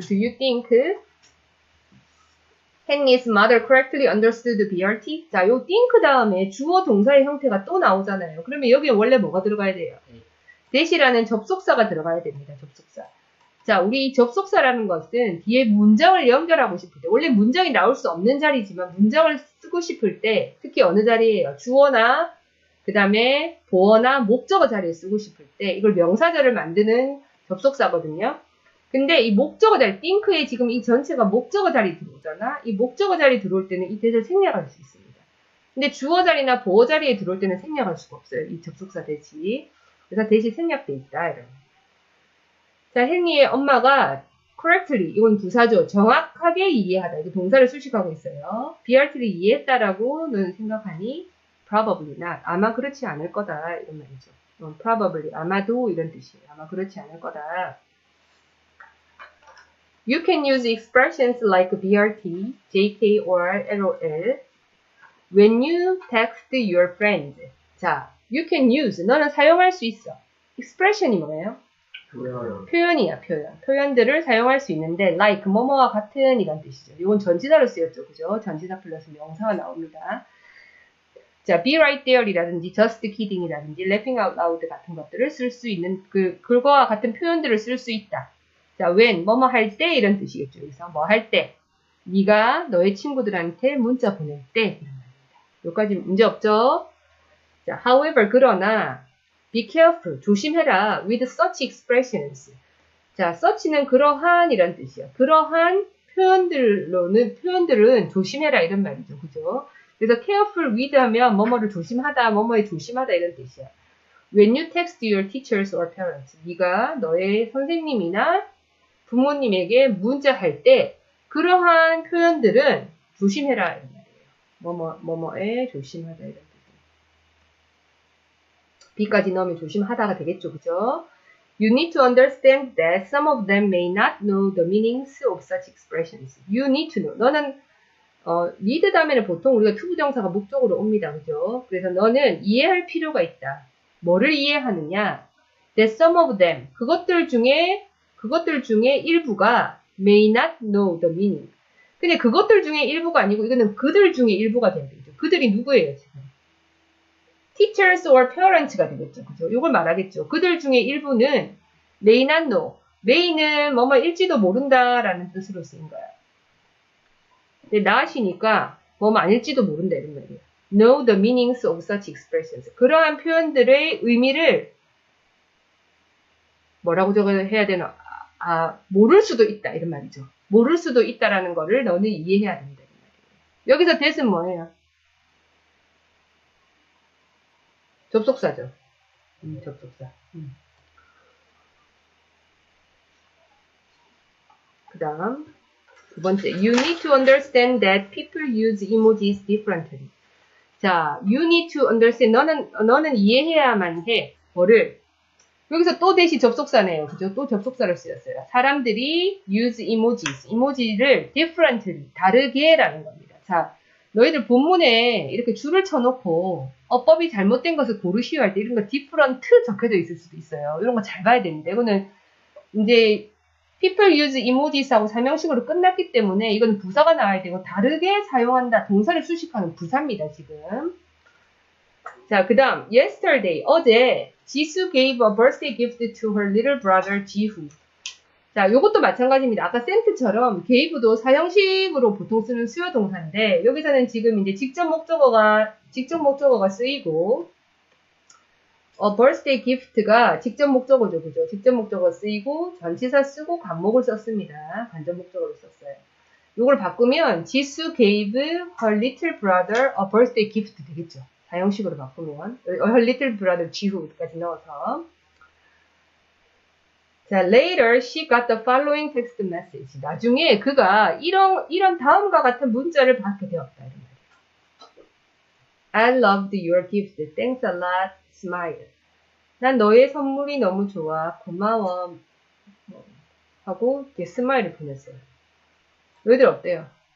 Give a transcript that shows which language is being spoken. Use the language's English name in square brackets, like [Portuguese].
[English] Do you think Henry's mother correctly understood BRT? [Korean] 자, 요 think 다음에 주어 동사의 형태가 또 나오잖아요. 그러면 여기에 원래 뭐가 들어가야 돼요? 대시라는 접속사가 들어가야 됩니다. 접속사. 자, 우리 이 접속사라는 것은 뒤에 문장을 연결하고 싶을 때, 원래 문장이 나올 수 없는 자리지만 문장을 쓰고 싶을 때, 특히 어느 자리예요? 주어나, 그 다음에 보어나 목적어 자리에 쓰고 싶을 때, 이걸 명사절을 만드는 접속사거든요. 근데 이 목적어 자리, think에 지금 이 전체가 목적어 자리 들어오잖아? 이 목적어 자리 들어올 때는 이 대를 생략할 수 있습니다. 근데 주어 자리나 보어 자리에 들어올 때는 생략할 수가 없어요. 이 접속사 대시. 그래서 대시 생략돼 있다. 이런. 자, 헨리의 엄마가 correctly, 이건 부사죠. 정확하게 이해하다. 이거 동사를 수식하고 있어요. BRT를 이해했다라고는 생각하니 [English] probably not. [Korean] 아마 그렇지 않을 거다. 이런 말이죠. probably, 아마도 이런 뜻이에요. 아마 그렇지 않을 거다. [English] You can use expressions like BRT, JK, or LOL when you text your friends. [Korean] 자, [English] you can use. [Korean] 너는 사용할 수 있어. expression이 뭐예요? 표현이야, 표현. 표현들을 사용할 수 있는데, like, 뭐뭐와 같은 이란 뜻이죠. 이건 전치사로 쓰였죠. 그죠? 전치사 플러스 명사가 나옵니다. 자, [English] be right there [Korean] 이라든지, [English] just kidding [Korean] 이라든지, [English] laughing out loud [Korean] 같은 것들을 쓸 수 있는, 그거와 같은 표현들을 쓸 수 있다. 자, when, 뭐뭐 할 때 이런 뜻이겠죠. 그래서 뭐 할 때. 네가 너의 친구들한테 문자 보낼 때. 이런 말입니다. 여기까지 문제 없죠? [English] 자, however, 그러나, be careful, 조심해라, with such expressions. [Korean] 자, such는 그러한이란 뜻이야. 그러한 표현들은 조심해라 이런 말이죠. 그죠? 그래서 careful with 하면 뭐뭐를 조심하다, 뭐뭐에 조심하다 이런 뜻이야. [English] When you text your teachers or parents, [Korean] 네가 너의 선생님이나 부모님에게 문자할 때 그러한 표현들은 조심해라 이런 말이에요. 뭐뭐에 조심하다 이런 뜻이에요. B까지 넣으면 조심하다가 되겠죠. 그죠? [English] You need to understand that some of them may not know the meanings of such expressions. You need to know. [Korean] 너는 need 다음에는 보통 우리가 투부정사가 목적으로 옵니다. 그죠? 그래서 너는 이해할 필요가 있다. 뭐를 이해하느냐? [English] That some of them. [Korean] 그것들 중에 일부가 [English] may not know the meaning. [Korean] 근데 그것들 중에 일부가 아니고 이거는 그들 중에 일부가 되는 거죠. 그들이 누구예요, 지금? teachers or parents가 되겠죠. 그죠? 이걸 말하겠죠. 그들 중에 일부는 [English] may not know. [Korean] may는 뭐뭐일지도 모른다라는 뜻으로 쓰인 거야. 근데 not이니까 뭐뭐 아닐지도 모른다 이런 말이에요. [English] know the meanings of such expressions. [Korean] 그러한 표현들의 의미를 뭐라고 해야 되나? 모를 수도 있다 이런 말이죠. 모를 수도 있다라는 거를 너는 이해해야 된다 이런 말이에요. 여기서 that은 뭐예요? 접속사죠. 접속사. 그 다음 두 번째, [English] you need to understand that people use emojis differently. 자, you need to understand. [Korean] 너는 이해해야만 해. 뭐를? 여기서 또 대시 접속사네요. 그죠? 또 접속사를 쓰였어요. 사람들이 [English] use emojis. [Korean] 이모지를 differently. 다르게라는 겁니다. 자, 너희들 본문에 이렇게 줄을 쳐놓고 어법이 잘못된 것을 고르시오 할 때 이런 거 different 적혀져 있을 수도 있어요. 이런 거 잘 봐야 되는데 이거는 이제 [English] people use emojis [Korean] 하고 사명식으로 끝났기 때문에 이건 부사가 나와야 되고 다르게 사용한다. 동사를 수식하는 부사입니다. 지금. [English] 자, 그 다음 yesterday, 어제 지수 gave a birthday gift to her little brother 지후. [Korean] 자, 요것도 마찬가지입니다. 아까 sente처럼 gave도 사형식으로 보통 쓰는 수요 동사인데 여기서는 지금 이제 직접 목적어가 쓰이고 birthday gift가 직접 목적어죠. 그죠? 직접 목적어 쓰이고 전치사 쓰고 관목을 썼습니다. 간접 목적어로 썼어요. 요걸 바꾸면 [English] 지수 gave her little brother a birthday gift 되겠죠. [Korean] 사형식으로 바꾸면 [English] her little brother [Korean] 지후까지 넣어서 [English] 자, later she got the following text message. [Korean] 나중에 그가 이런 다음과 같은 문자를 받게 되었다. 이런 말이에요. [English] I loved your gift. Thanks a lot. Smile. [Korean] 난 너의 선물이 너무 좋아. 고마워. 하고 이렇게 스마일을 보냈어요. 너희들 어때요?